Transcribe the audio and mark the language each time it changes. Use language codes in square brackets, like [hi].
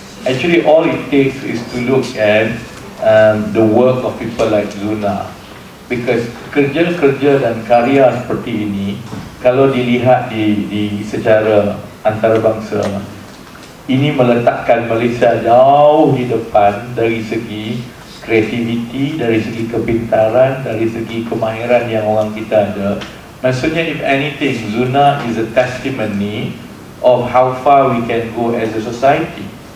[en] Actually all it takes is to look at the work of people like Zunar. [ms] Because kerja-kerja dan karya seperti ini kalau dilihat di secara antarabangsa, ini meletakkan Malaysia jauh di depan dari segi kreativiti, dari segi kepintaran, dari segi kemahiran yang orang kita ada. [en] Maksudnya, if anything, Zunar is a testimony of how far we can go as a society.